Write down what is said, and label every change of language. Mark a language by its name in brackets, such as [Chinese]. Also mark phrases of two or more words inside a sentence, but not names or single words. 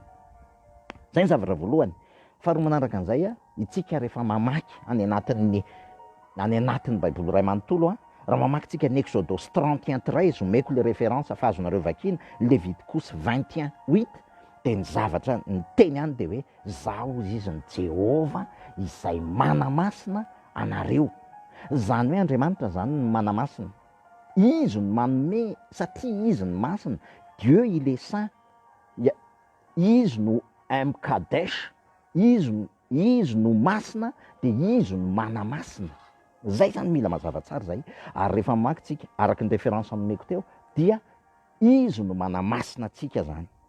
[Malagasy] Zay ny zavatra voalohany. Faharoa manaraka an'izay itsika rehefa mamaky any anatin'ny baiboly ray manontolo raha mamaky tsika ny exodosy 31:13 omeko [French] le référence [Malagasy] afahazonareo vakina Levitikosy 21:8 de ny zavatra ny teny any de hoe zaho izy ny Jehovah izay manamasina anareo. Zany hoe Andriamanitra zany ny manamasina, izy ny manome satria izy ny masina. [French] Dieu il est saint, [Malagasy] izy no Kadosh, izy no masina de izy no manamasina. Zay zany mila mazava tsara zay. Ary rehefa mamaky tsika araka ny référence nomeko teo dia izy no manamasina atsika zany.